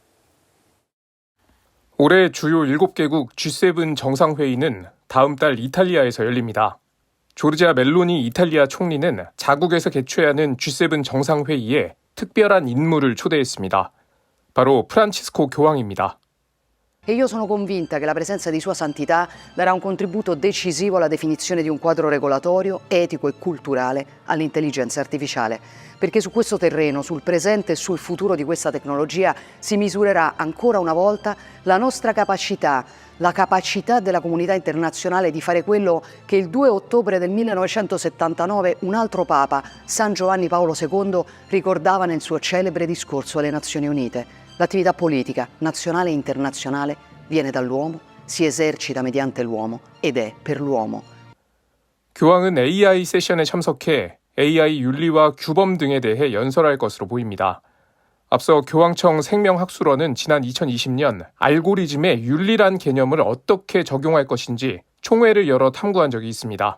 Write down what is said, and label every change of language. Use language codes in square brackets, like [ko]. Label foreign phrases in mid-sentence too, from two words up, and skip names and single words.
[ko] 올해 주요 7개국 G7 정상회의는 다음 달 이탈리아에서 열립니다. 조르지아 멜로니 이탈리아 총리는 자국에서 개최하는 G7 정상회의에 특별한 인물을 초대했습니다. 바로 프란치스코 교황입니다. [it] E io sono convinta che la presenza di Sua Santità darà un contributo decisivo alla definizione di un quadro regolatorio, etico e culturale all'intelligenza artificiale, perché su questo terreno, sul presente e sul futuro di questa tecnologia si misurerà ancora una volta la nostra capacità, la capacità della comunità internazionale di fare quello che il 2 ottobre del 1979 un altro Papa, San Giovanni Paolo II, ricordava nel suo celebre discorso alle Nazioni Unite. L'attività politica, nazionale e internazionale, viene dall'uomo, si esercita mediante l'uomo ed è per l'uomo. [ko] 교황은 AI 세션에 참석해 AI 윤리와 규범 등에 대해 연설할 것으로 보입니다. 앞서 교황청 생명학술원은 지난 2020년 알고리즘의 윤리란 개념을 어떻게 적용할 것인지 총회를 열어 탐구한 적이 있습니다.